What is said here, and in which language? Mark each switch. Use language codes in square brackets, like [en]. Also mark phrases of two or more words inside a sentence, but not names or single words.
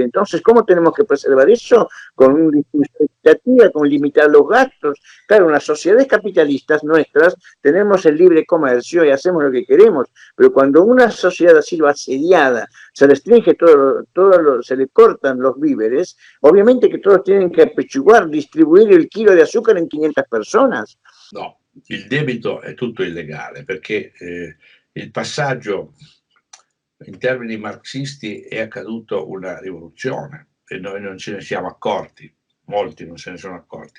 [es] Entonces, ¿cómo tenemos que preservar eso? Con una distribución, con limitar los gastos. Claro, en las sociedades capitalistas nuestras tenemos el libre comercio y hacemos lo que queremos, pero cuando una sociedad ha sido asediada, se restringe se le cortan los víveres, obviamente que todos tienen que apechugar, distribuir [it] il chilo di zucchero [es] in 500 personas. [it] No, il debito è tutto illegale, perché il passaggio in termini marxisti è accaduto una rivoluzione e noi non ce ne siamo accorti, molti non se ne sono accorti.